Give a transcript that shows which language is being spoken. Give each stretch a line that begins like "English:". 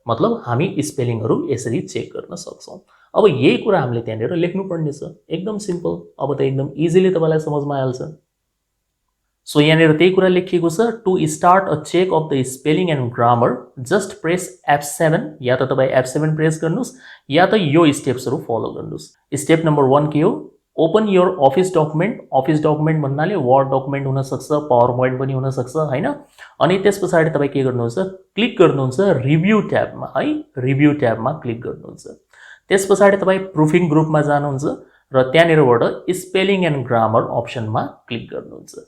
Nepali: मतलब हामी स्पेलिङहरू यसरी चेक गर्न सक्छौँ। अब यही कुरा हामीले त्यहाँनिर लेख्नुपर्ने छ, एकदम सिम्पल। अब त एकदम इजिली तपाईँलाई समझमा आइहाल्छ। सो यहाँनिर त्यही कुरा लेखिएको छ,
English: to start a check of the spelling and grammar just press F7,
Nepali: या त तपाईँ F7 प्रेस गर्नुहोस् या त यो स्टेप्सहरू फलो गर्नुहोस्। स्टेप नम्बर 1 के हो,
English: Open your office document.
Nepali: Office document भन्नाले वर्ड डकुमेन्ट हुनसक्छ, पावर पोइन्ट पनि हुनसक्छ होइन। अनि त्यस पछाडि तपाईँ के गर्नुहुन्छ, क्लिक गर्नुहुन्छ रिभ्यू ट्याबमा है, रिभ्यू ट्याबमा क्लिक गर्नुहुन्छ। त्यस पछाडि तपाईँ प्रुफिङ ग्रुपमा जानुहुन्छ र त्यहाँनिरबाट स्पेलिङ एन्ड ग्रामर अप्सनमा क्लिक गर्नुहुन्छ।